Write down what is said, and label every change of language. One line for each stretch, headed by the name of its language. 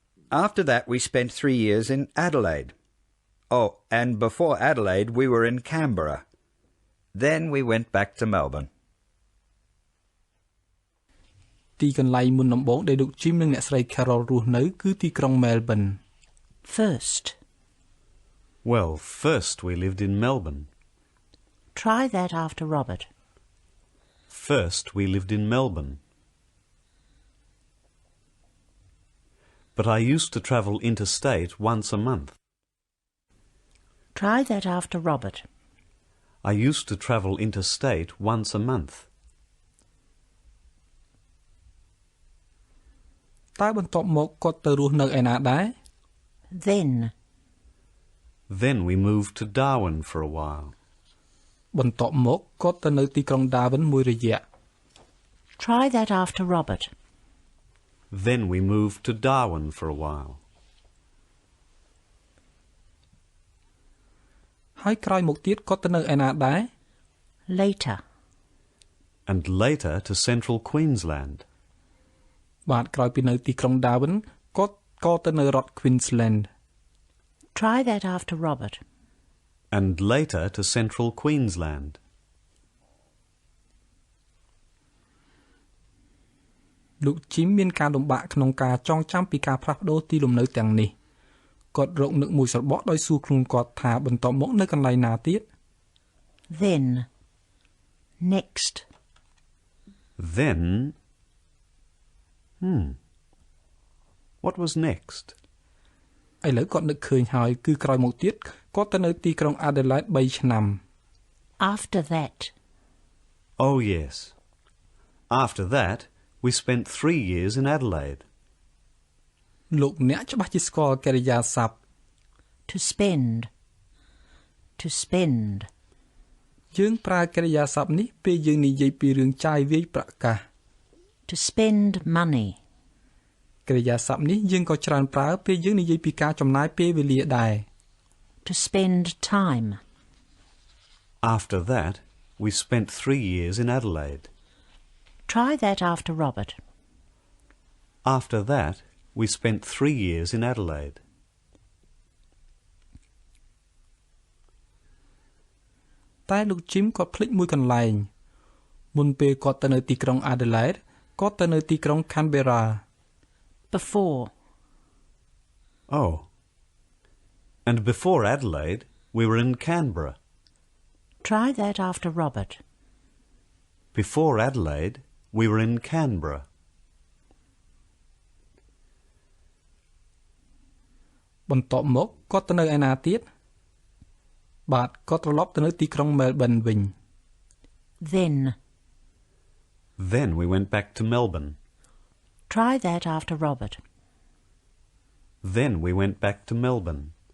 English: After that we spent 3 years in Adelaide. Oh, and before Adelaide we were in Canberra. Then we went back to Melbourne.
Khmer: ទីកន្លែងមុនដំបូងដែលលោក Jim និងអ្នកស្រី Carol រស់នៅគឺទីក្រុង Melbourne.
English: First. Well, first we lived in Melbourne. Try that after Robert. First we lived in Melbourne. But I used to travel interstate once a month. Try that after Robert. I used to travel interstate once a month.
Khmer: តើបន្ទាប់មកគាត់ទៅរស់នៅឯណាដែរ
English: Then we moved to Darwin for a while.
Khmer: បន្ទាប់មកគាត់ទៅនៅទីក្រុង Darwin មួយរយៈ
English: Try that after Robert. Then we moved to Darwin for a while.
Khmer: ហើយក្រោយមកទៀតគាត់ទៅនៅឯណាដែរ
English: Later. And later to central Queensland.
Khmer: បាទក្រោយពីនៅទីក្រុង Darwin គាត់ក៏ទៅនៅរដ្ឋ Queensland.
English: Try that after Robert. And later to central Queensland.
Khmer: លោក Jim មានការលំបាកក្នុងការចងចាំពីការផ្លាស់ប្ដូរទីលំនៅទាំងនេះគាត់រកនឹកមួយស្របក់ដោយសួរខ្លួនគាត់ថាបន្ទាប់មកនៅកន្លែងណាទៀត
English: Then. Next. Then. What was next?
Khmer: ឥឡូវគាត់នឹកឃើញហើយគឺក្រោយមកទៀតគាត់ទៅនៅទីក្រុង Adelaide 3 ឆ្នាំ
English: After that. Oh, yes. After that, we spent 3 years in Adelaide.
Khmer: លោកអ្នកច្បាស់ជាស្គាល់កិរិយាសព្ទ
English: To spend. To spend.
Khmer: យើងប្រើកិរិយាសព្ទនេះពេលយើងនិយាយពីរឿងចាយវាយប្រាក់កាស
English: To spend money.
Khmer: កិរិយាសព្ទនេះយើងក៏ច្រើនប្រើពេលយើងនិយាយពីការចំណាយពេលវេលាដែរ
English: To spend time. After that, we spent 3 years in Adelaide. Try that after Robert. After that, we spent 3 years in Adelaide.
Khmer: តែលោក Jim គាត់ភ្លេចមួយកន្លែងមុនពេលគាត់ទៅនៅទីក្រុង Adelaide គាត់ទៅនៅទីក្រុង Canberra
English: Before. Oh. And before Adelaide, we were in Canberra. Try that after Robert. Before Adelaide, we were in Canberra.
Khmer: បន្ទាប់មកគាត់ទៅនៅឯណាទៀតបាទគាត់ត្រឡប់ទៅនៅទីក្រុង Melbourne វិញ
English: Then we went back to Melbourne. Try that after Robert. Then we went back to Melbourne.